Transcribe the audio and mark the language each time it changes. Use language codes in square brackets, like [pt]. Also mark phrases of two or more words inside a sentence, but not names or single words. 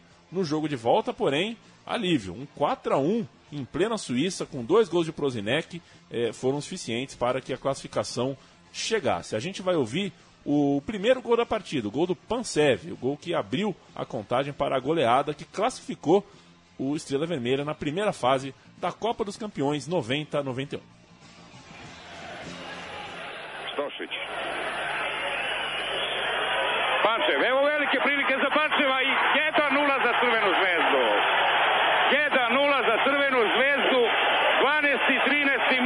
[pt] No jogo de volta, porém, alívio. Um 4-1 em plena Suíça, com 2 gols de Prosinec, foram suficientes para que a classificação chegasse. A gente vai ouvir o primeiro gol da partida, o gol do Pansev, o gol que abriu a contagem para a goleada que classificou o Estrela Vermelha na primeira fase da Copa dos Campeões 90-91. [sr] Stošić. Pančev, evo velike prilike za Pančeva i 1-0 za Crvenu zvezdu. 1-0 za Crvenu zvezdu, 12. i 13.